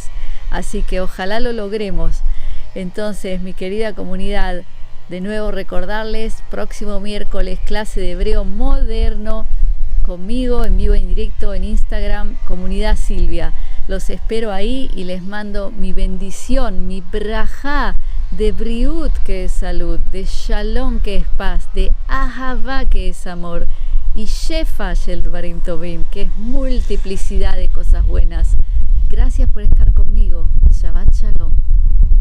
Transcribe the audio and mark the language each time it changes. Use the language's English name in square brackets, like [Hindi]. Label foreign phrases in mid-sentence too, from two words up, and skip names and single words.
[Spanish] Así que ojalá lo logremos. Entonces, mi querida comunidad, de nuevo recordarles, próximo miércoles clase de hebreo moderno conmigo en vivo, en directo, en Instagram, Comunidad Silvia. Los espero ahí y les mando mi bendición, mi brajá de briut, que es salud, de shalom, que es paz, de ahavá, que es amor, y [Hebrew] שפע של דברים טובים, [Spanish] que es multiplicidad de cosas buenas. Gracias por estar conmigo. [Hebrew] שבת שלום.